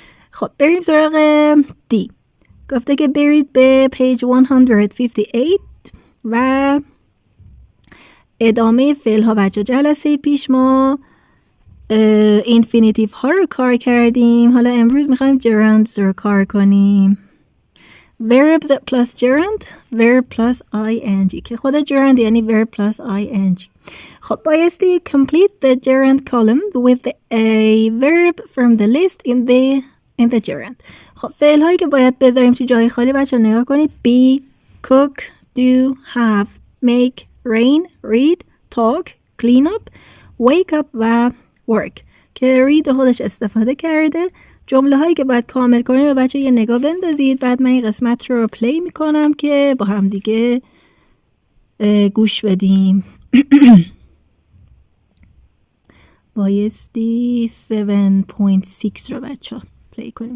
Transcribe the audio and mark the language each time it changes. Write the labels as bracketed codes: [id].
[fa] خب بریم سراغ D. گفته که برید به page 158 و ادامه فعل ها. بچه جلسه پیش ما اینفینیتیو ها رو کار کردیم، حالا امروز میخوایم gerunds رو کار کنیم. [en] verbs plus gerund, verb plus ing [fa] که خود [en] gerund یعنی verb plus ing. [fa] خب بایستی [en] complete the gerund column with a verb from the list in the gerund. [fa] خب فعل هایی که باید بذاریم تو جای خالی بچه نگاه کنید. [en] be, cook, do, have, make, rain, read, talk, clean up, wake up و work که read [fa] خودش استفاده کرده. جمله هایی که باید کامل کنیم و بچه یه نگاه بندازید. بعد من این قسمت رو پلی میکنم که با هم دیگه گوش بدیم. بایستی 7.6 رو بچه ها پلی کنیم.